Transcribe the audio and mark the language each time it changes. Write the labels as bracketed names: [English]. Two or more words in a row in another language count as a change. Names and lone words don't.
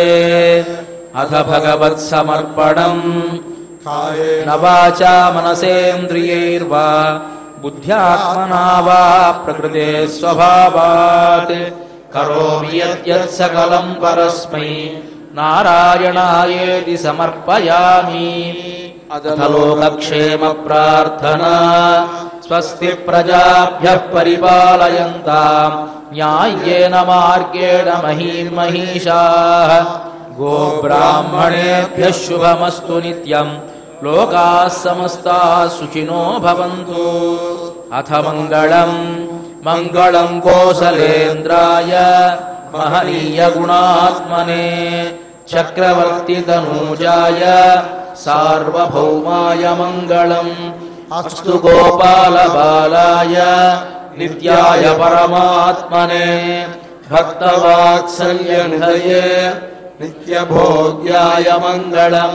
[Sanskrit] అథ భగవత్సమర్పణం న వాచా మనసేంద్రియైర్వా బుద్ధ్యాత్మనా వా ప్రకృతే స్వభావాత్ కరోమి యత్ సకలం పరస్మై నారాయణాయేతి సమర్పయామి. అథలోకక్షేమ ప్రార్థనా. స్వస్తి ప్రజాభ్యః పరిపాలయంతాం న్యాయేన మార్గేణ మహీర్మహీషాః. గోబ్రాహ్మణేభ్యః శుభమస్తు నిత్యం. లోకాः సమస్తాः సుఖినో భవంతు. అథ మంగళం మంగళం కోసలేంద్రాయ మహనీయ గుణాత్మనే చక్రవర్తి తనూజాయ సార్వభౌమాయ మంగళం. అస్తు గోపాల బాలాయ నిత్యాయ పరమాత్మనే భక్తవాత్సల్య నిధయే నిత్యభోగ్యాయ మంగళం.